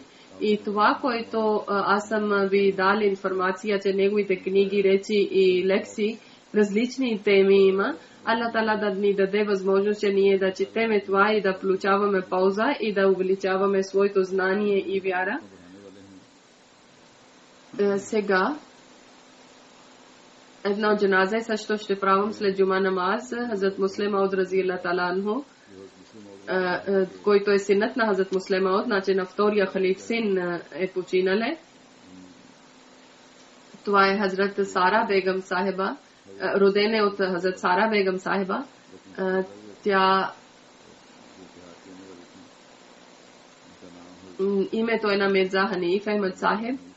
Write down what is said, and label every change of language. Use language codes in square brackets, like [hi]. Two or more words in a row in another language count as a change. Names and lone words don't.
[bg] И това, което аз съм ви дал информация, че неговите книги, речи и лекции, различни теми има, Аллах Таала да ни даде възможност, че ние да четеме това и да получаваме полза и да увеличаваме своето знание и вяра. Сега едно джаназе също ще правим след джума намаз. Хазрат Муслим Мауд [ar] رضي الله تعالى عنه, [bg] който е синът на Хазрат Муслим Мауд, значи на втория халиф син е починале. Това е Хазрат Сара Бегам Сахеба, роден е от Хазрат Сара Бегам Сахеба. Тя името е на Мирза Ханиф Ахмед Сахеб.